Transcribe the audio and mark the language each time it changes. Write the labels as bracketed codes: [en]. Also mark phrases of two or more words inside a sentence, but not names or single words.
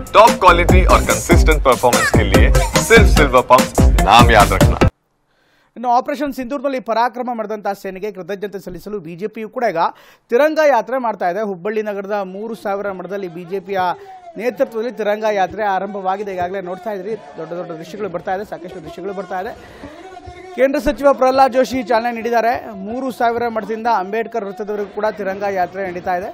[en] top quality [hi] और [en] consistent performance [hi] के लिए सिर्फ सिल्वर पंप नाम याद रखना। [kn] ಇನ್ನು ಆಪರೇಷನ್ ಸಿಂಧೂರ್ನಲ್ಲಿ ಪರಾಕ್ರಮ ಮಾಡಿದಂತಹ ಸೇನೆಗೆ ಕೃತಜ್ಞತೆ ಸಲ್ಲಿಸಲು ಬಿಜೆಪಿಯು ಕೂಡ ಈಗ ತಿರಂಗ ಯಾತ್ರೆ ಮಾಡ್ತಾ ಇದೆ. ಹುಬ್ಬಳ್ಳಿ ನಗರದ 3000 ಮಠದಲ್ಲಿ ಬಿಜೆಪಿಯ ನೇತೃತ್ವದಲ್ಲಿ ತಿರಂಗ ಯಾತ್ರೆ ಆರಂಭವಾಗಿದೆ. ಈಗಾಗಲೇ ನೋಡ್ತಾ ಇದ್ರಿ, ದೊಡ್ಡ ದೊಡ್ಡ ದೃಶ್ಯಗಳು ಬರ್ತಾ ಇದೆ, ಸಾಕಷ್ಟು ದೃಶ್ಯಗಳು ಬರ್ತಾ ಇದೆ. ಕೇಂದ್ರ ಸಚಿವ ಪ್ರಹ್ಲಾದ್ ಜೋಶಿ ಚಾಲನೆ ನೀಡಿದ್ದಾರೆ. 3000 ಮಠದಿಂದ ಅಂಬೇಡ್ಕರ್ ವೃತ್ತದವರೆಗೂ ಕೂಡ ತಿರಂಗ ಯಾತ್ರೆ ನಡೀತಾ ಇದೆ.